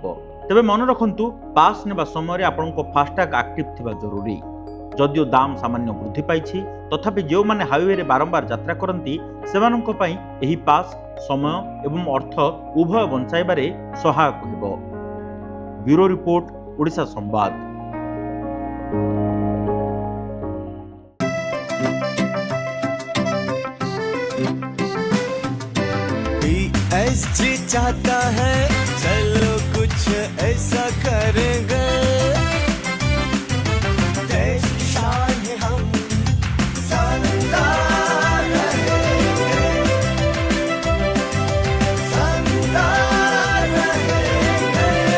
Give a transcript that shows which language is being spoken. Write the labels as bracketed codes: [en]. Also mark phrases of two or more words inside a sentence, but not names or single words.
[or] ତେବେ ମନେ ରଖନ୍ତୁ, ପାସ୍ ନେବା ସମୟରେ ଆପଣଙ୍କ ଫାସ୍ଟାଗ ଆକ୍ଟିଭ ଥିବା ଜରୁରୀ। ଯଦିଓ ଦାମ ସାମାନ୍ୟ ବୃଦ୍ଧି ପାଇଛି, ତଥାପି ଯେଉଁମାନେ ହାଇୱେରେ ବାରମ୍ବାର ଯାତ୍ରା କରନ୍ତି ସେମାନଙ୍କ ପାଇଁ ଏହି ପାସ୍ ସମୟ ଏବଂ ଅର୍ଥ ଉଭୟ ବଞ୍ଚାଇବାରେ ସହାୟକ ହେବ। ବ୍ୟୁରୋ ରିପୋର୍ଟ, ଓଡ଼ିଶା ସମ୍ବାଦ। [hi] PSG चाहता है चलो कुछ ऐसा करेंगे, देश की शान है हम, शानदार रहेंगे, शानदार रहेंगे।